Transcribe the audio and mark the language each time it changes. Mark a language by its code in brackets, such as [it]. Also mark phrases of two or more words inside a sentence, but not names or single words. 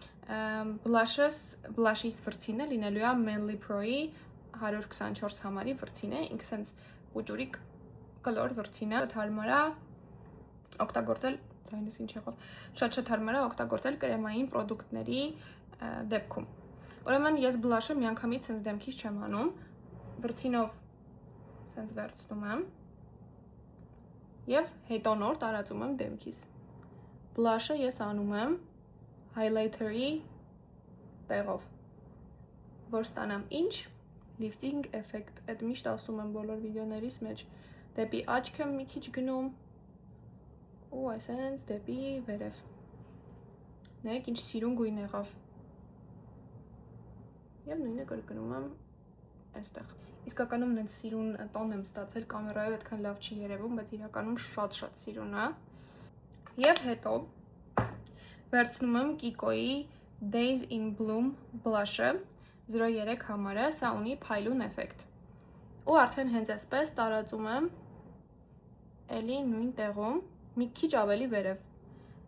[hy] Բլաշիս վրձինը լինելու է Manly Pro-ի 124 համարի վրձին է, ինքը ասենց ուջուրիկ կլոր վրձին է, հարմար է օգտագործել, ձայնս ինչ եղավ, շատ հարմար է օգտագործել կրեմային պրոդուկտների դեպքում։ Ուրեմն ես բլաշը միանգամից սենց դեմքից չեմ անում, վրձինով սենց վերցնում եմ եւ հետոնոր տարածում եմ դեմքից։ Բլաշը ես անում եմ highlighter-ի տեղով, որ ստանամ ինչ [en] lifting effect, [hy] այդ միշտ ասում եմ բոլոր վիդեոներիս մեջ, դեպի աչք եմ մի քիչ գնում ու այսենց դեպի վերև։ Նայեք ինչ սիրուն գույն եղավ։ Եվ նույնը կրկնում եմ այստեղ։ Իսկականում նենց սիրուն տոն եմ ստացել, կամերայով այդքան լավ չի երևում, բայց իրականում շատ սիրուն է։ Եվ հետո վերցնում եմ Kiko's Days in Bloom blush-ը 03 համարը, սա ունի փայլուն էֆեկտ։ Ու արդեն հենց այսպես տարածում եմ էլի նույն տեղում, մի քիչ ավելի վերև։